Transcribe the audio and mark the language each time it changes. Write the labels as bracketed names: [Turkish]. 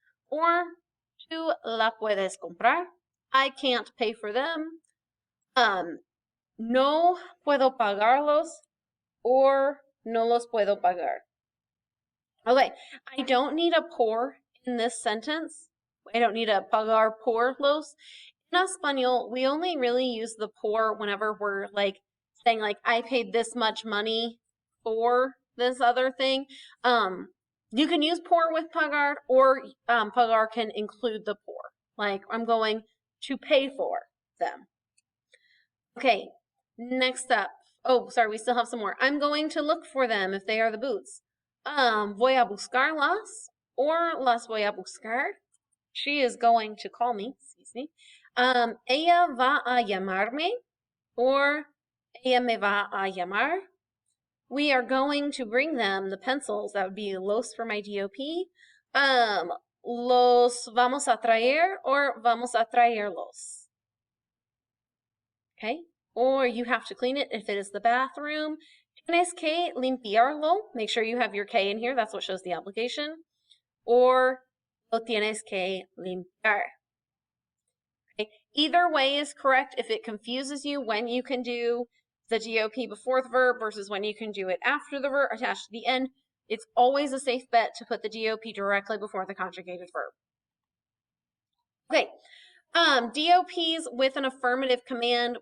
[English] Or [Spanish] tú la puedes comprar. [English] I can't pay for them. [Spanish] No puedo pagarlos or no los puedo pagar. [English] Okay, I don't need a por in this sentence. I don't need a [Spanish] pagar por los. [English] In Espanol, we only really use the por whenever we're like saying like I paid this much money for this other thing. You can use por with pagar, or pagar can include the por. Like, I'm going to pay for them. Okay, next up. Oh, sorry, we still have some more. I'm going to look for them if they are the boots. [Spanish] Voy a buscarlas, or las voy a buscar. [English] She is going to call me, excuse me. [Spanish] Ella va a llamarme, [English] or [Spanish] ella me va a llamar. [English] We are going to bring them the pencils. That would be los for my DOP. [Spanish] Los vamos a traer or vamos a traerlos. Okay, [English] or you have to clean it if it is the bathroom. [Spanish] Tienes que limpiarlo. [English] Make sure you have your K in here. That's what shows the application. [Spanish] Or lo tienes que limpiar. [English] Okay. Either way is correct. If it confuses you when you can do the DOP before the verb versus when you can do it after the verb attached to the end, it's always a safe bet to put the DOP directly before the conjugated verb. Okay, DOPs with an affirmative command.